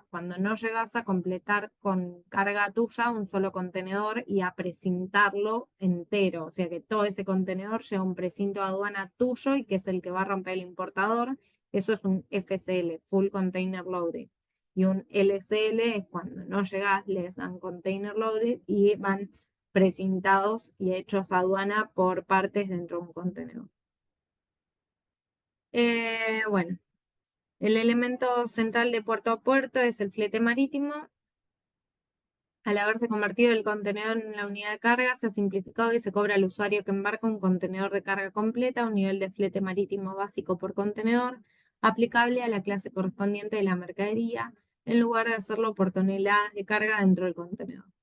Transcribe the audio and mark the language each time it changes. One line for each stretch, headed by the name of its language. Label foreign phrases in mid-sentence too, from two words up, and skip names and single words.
Spanish: Cuando no llegas a completar con carga tuya un solo contenedor y a precintarlo entero. O sea que todo ese contenedor llega a un precinto de aduana tuyo y que es el que va a romper el importador. Eso es un FCL,
English: Full Container Loaded.
Spanish: Y un LCL es cuando no llegas, les dan
English: container loaded
Spanish: y van precintados y hechos a aduana por partes dentro de un contenedor. Bueno, el elemento central de puerto a puerto es el flete marítimo. Al haberse convertido el contenedor en la unidad de carga, se ha simplificado y se cobra al usuario que embarca un contenedor de carga completa, un nivel de flete marítimo básico por contenedor, aplicable a la clase correspondiente de la mercadería, en lugar de hacerlo por toneladas de carga dentro del contenedor.